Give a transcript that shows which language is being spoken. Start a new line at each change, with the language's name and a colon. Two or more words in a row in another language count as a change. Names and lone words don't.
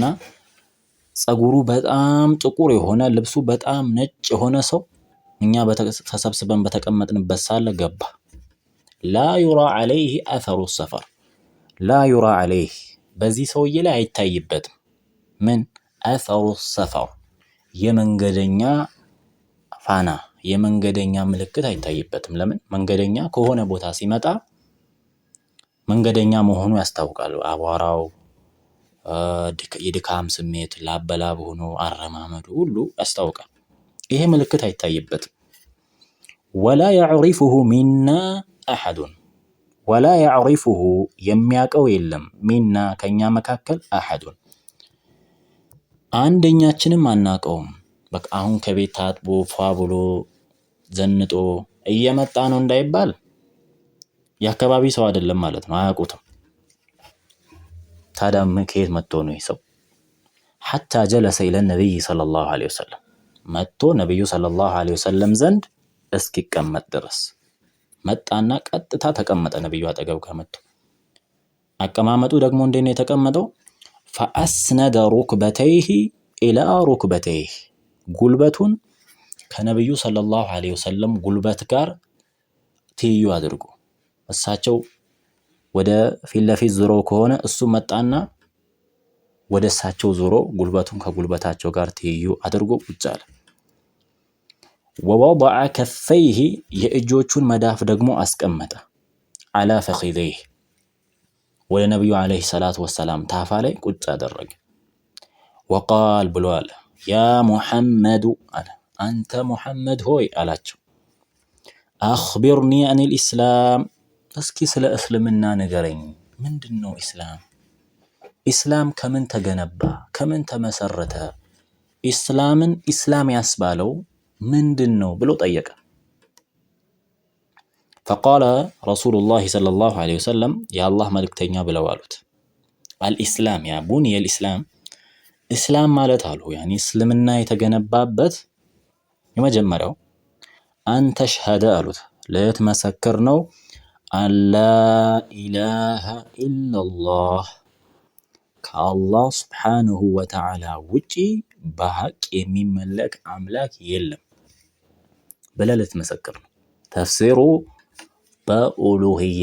Amharic: ጸጉሩ በጣም ጥቁር የሆነ ልብሱ በጣም ነጭ የሆነ ሰው እኛ ተሰብስበን በተቀመጥንበት ሳለ ገባ።
Arabic: لا يرى عليه أثر السفر لا يرى عليه
Amharic: በዚህ ሰውዬ ላይ አይታይበትም ምን አሰሩ ሰፈር የመንገደኛ ፋና የመንገደኛ ምልክት አይታይበትም። ለምን መንገደኛ ከሆነ ቦታ ሲመጣ መንገደኛ መሆኑ ያስታውቃል። አቧራው የድካም ስሜት ላበላብ ሆኖ አረማመዱ ሁሉ ያስታውቃል። ይሄ ምልክት አይታይበትም።
Arabic: ولا يعرفه منا احد ولا يعرفه
Amharic: የሚያቀው የለም ሚና ከኛ መካከል አሐድ አንደኛችንም አናቀውም። በቃ አሁን ከቤት ታጥቦ ፏ ብሎ ዘንጦ እየመጣ ነው እንዳይባል የአካባቢ ሰው አይደለም ማለት ነው። አያውቁትም። ታዲያ ከየት መጥቶ ነው ይህ ሰው?
Arabic: حتى جلس الى النبي صلى الله عليه وسلم
Amharic: መጥቶ ነብዩ
Arabic: صلى الله عليه وسلم
Amharic: ዘንድ እስኪቀመጥ ድረስ መጣና ቀጥታ ተቀመጠ። ነብዩ አጠገብ ከመጡ አቀማመጡ ደግሞ እንዴት ነው የተቀመጠው?
Arabic: فأسند ركبتيه الى ركبتيه
Amharic: ጉልበቱን ከነብዩ
Arabic: صلى الله عليه وسلم
Amharic: ጉልበት ጋር ትይዩ አድርጎ እሳቸው ወደ ፊት ለፊት ዞሮ ከሆነ እሱ መጣና ወደ እሳቸው ዞሮ ጉልበቱን ከጉልበታቸው ጋር ትይዩ አድርጎ ቁጭ አለ።
Arabic: ووضع كفيه
Amharic: የእጆቹን መዳፍ ደግሞ አስቀመጠ።
Arabic: على فخذيه
Amharic: ወደ ነብዩ
Arabic: عليه الصلاة والسلام
Amharic: ታፋ ላይ ቁጭ አደረገ። وقال ብሎ አለ
Arabic: يا محمد
Amharic: አለ አንተ ሙሐመድ ሆይ አላቸው።
Arabic: أخبرني عن الإسلام
Amharic: እስኪ ስለ እስልምና ንገረኝ። ምንድነው ኢስላም? ኢስላም ከምን ተገነባ? ከምን ተመሰረተ? ኢስላምን ኢስላም ያስባለው ምንድነው ብሎ ጠየቀ።
Arabic: فقال رسول الله صلى الله عليه وسلم يا الله
Amharic: መልእክተኛ ብለው አሉት
Arabic: الإسلام يا بني الإسلام
Amharic: ኢስላም ማለት አሉ ያኒ እስልምና የተገነባበት የመጀመሪያው አንተ ሸሃዳ አሉት ለትመሰክር ነው
Arabic: ألا إله إلا الله
Amharic: ከአላህ
Arabic: سبحانه وتعالى
Amharic: ውጪ በሐቅ የሚመለክ አምላክ የለም ብለህ ልትመሰክር ነው።
Arabic: تفسيره بالألوهية